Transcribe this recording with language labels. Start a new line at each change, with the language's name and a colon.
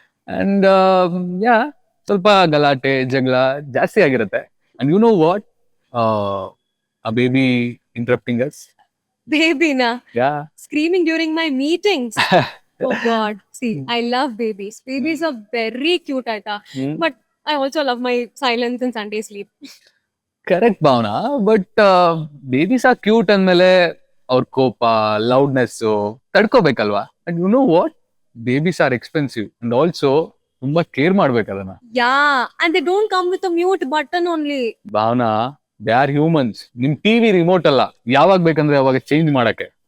Kannada: And ಯಾ, ಸ್ವಲ್ಪ ಗಲಾಟೆ ಜಗಳ ಜಾಸ್ತಿ ಆಗಿರುತ್ತೆ.
English: And you know what, a baby interrupting us. Baby, na Yeah. screaming during my meetings. Oh God. See, I love babies. Babies are very cute, Aita. But I also love my silence and Sunday sleep.
Kannada: Correct Bhavana,
English: but babies are cute
Kannada: ಅಂದ್ಮೇಲೆ ಅವ್ರ ಕೋಪ, loudness ತಡ್ಕೋಬೇಕಲ್ವಾ?
English: and you know what, babies are expensive and also
Kannada: ತುಂಬಾ care ಮಾಡ್ಬೇಕು ಅದನ್ನ.
English: Yeah, and they don't come with a mute button only. Bhavana, they are humans.
Kannada: ನಿಮ್ TV remote ಅಲ್ಲ, ಯಾವಾಗ ಬೇಕಂದ್ರೆ ಅವಾಗ ಚೇಂಜ್ ಮಾಡಕ್ಕೆ.